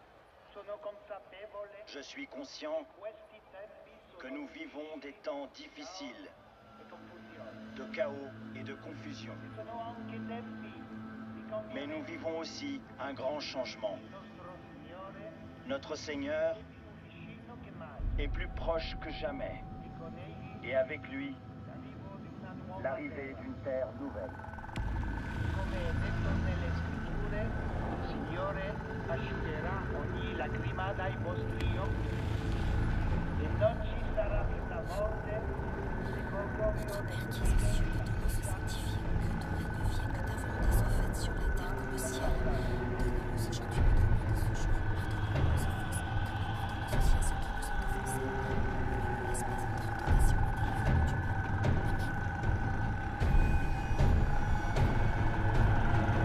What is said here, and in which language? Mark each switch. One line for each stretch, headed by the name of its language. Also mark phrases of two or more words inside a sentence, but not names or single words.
French: Je suis conscient que nous vivons des temps difficiles, de chaos et de confusion. Mais nous vivons aussi un grand changement. Notre Seigneur est plus proche que jamais. Et avec lui, l'arrivée d'une terre nouvelle.
Italian: Come è detto nelle scritture, il Signore asciugherà ogni lacrima dai vostri occhi e non ci sarà più la morte,
French: Notre Père qui es aux cieux, que ton nom soit sanctifié, que ton règne vienne, que ta volonté soit faite sur la terre comme au ciel. Donne-nous aujourd'hui notre pain de ce jour. Pardonne-nous nos offenses, comme nous pardonnons aussi à ceux qui nous ont offensés. Ne nous laisse pas entrer en tentation, mais délivre-nous du mal. Amen.